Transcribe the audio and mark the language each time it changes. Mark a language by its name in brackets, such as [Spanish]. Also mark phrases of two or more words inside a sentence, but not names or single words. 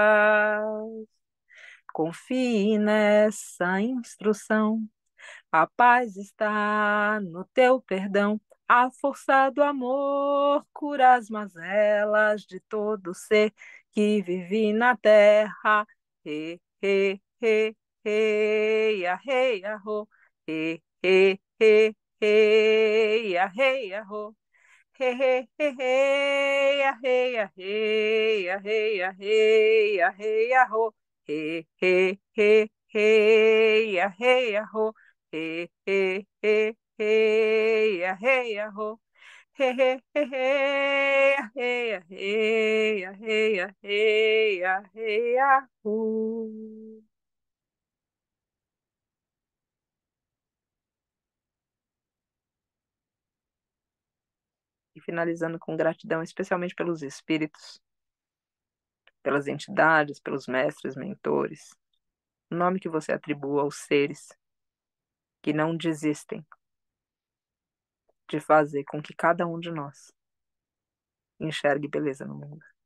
[Portuguese] Confie nessa instrução. A paz está no teu perdão. A força do amor cura as mazelas de todo ser que vive na terra. He, he, he, he, a, he, a, ho. He, he, he, he, a, he, a, ho. He, he, he, he, a, he, a, he, a, he, a, he, a, he, a, ho. He, he, he, he, a, he, a, ho. He, he, he, he, a, he, a, ho. He, he, he, he, a, he, a, he, a, he, a, he, a, he, a, ho. E finalizando com gratidão, especialmente pelos espíritos, pelas entidades, pelos mestres, mentores, o nome que você atribua aos seres que não desistem de fazer com que cada um de nós enxergue beleza no mundo.